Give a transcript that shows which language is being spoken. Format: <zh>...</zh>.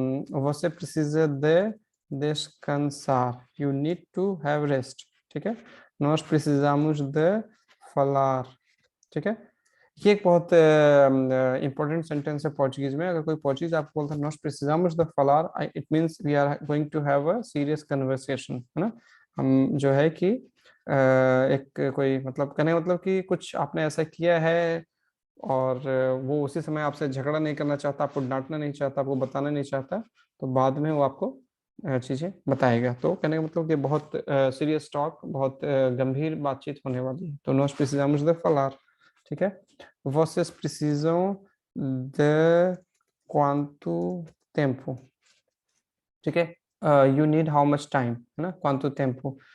<pt>Você precisa de descansar.</pt> <en>You need to have rest.</en> <hi>ठीक है।</hi> <pt>nós precisamos de falar,</pt> <hi>ठीक है। ये एक बहुत इंपॉर्टेंट सेंटेंस है पोर्चुगीज में। अगर कोई पोर्चुगीज आपको बोलता है</hi> <pt>nós precisamos de falar,</pt> <en>it means we are going to have a serious conversation,</en> <hi>है ना। हम जो है कि एक कोई मतलब कहने का मतलब कि कुछ आपने ऐसा किया है और वो उसी समय आपसे झगड़ा नहीं करना चाहता, आपको डांटना नहीं चाहता, आपको बताना नहीं चाहता, तो बाद में वो आपको चीजें बताएगा। तो कहने का मतलब कि बहुत सीरियस टॉक, बहुत गंभीर बातचीत होने वाली है। तो</hi> <pt>nós precisamos de falar,</pt> <hi>ठीक है।</hi> <pt>vocês precisam de quanto tempo,</pt> <hi>ठीक है।</hi> <en>you need how much time,</en> <hi>है ना,</hi> <pt>quanto tempo।</pt>